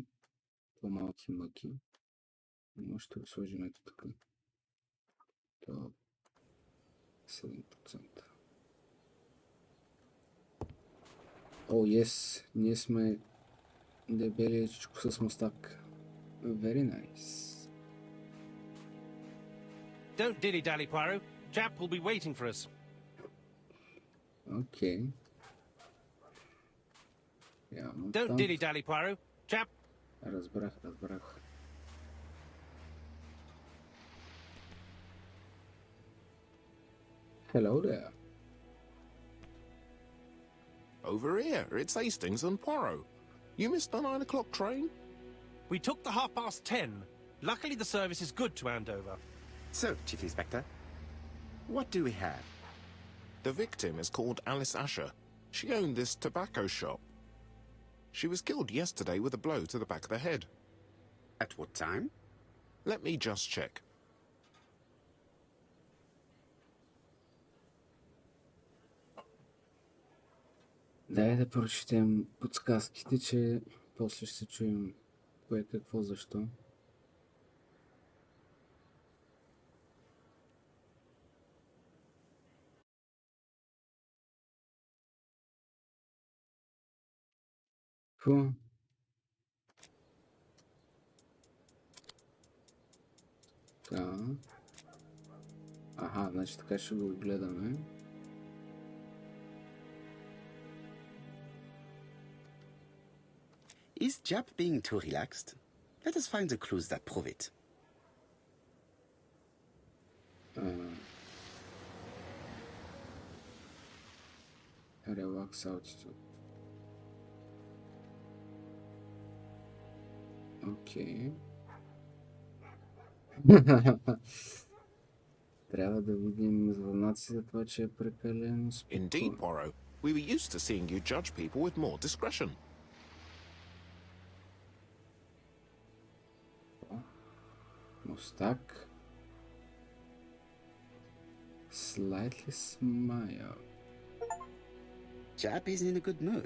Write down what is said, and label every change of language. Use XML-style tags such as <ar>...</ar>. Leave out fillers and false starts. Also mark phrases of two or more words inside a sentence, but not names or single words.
<bg>По-малки мъки. Но ще го сложим ето така. То 7%.</bg> <en>Oh, yes!</en> <bg>Ние сме дебеличко с мустак.</bg> <en>Very nice. Don't dilly-dally, Poirot. Chap will be waiting for us.</en> <bg>Окей. Явно</bg> <en>Don't</en> <bg>там.</bg> <en>dilly-dally, Poirot. Chap.</en> <bg>Разбрах.</bg> <en>Hello there. Over here, it's Hastings and Poirot. You missed the 9 o'clock train? We took the 10:30. Luckily, the service is good to Andover. So, Chief Inspector, what do we have? The victim is called Alice Asher. She owned this tobacco shop. She was killed yesterday with a blow to the back of the head. At what time? Let me just check.</en> <bg>Дай да прочетем подсказките, че после ще се чуем кое, какво, защо. Какво? Така. Аха, значи така ще го гледаме.</bg> <en>Is Jap being too relaxed? Let us find the clues that prove it. Relax altitude.</en> <bg>Окей. Трябва да видим знаци за това, че е прекалено спокойно.</bg> <en>Indeed, Poirot. We were used to seeing you judge people with more discretion.</en> <bg>Мустак.</bg> <en>Slightly smile. Jap is in a good mood.</en>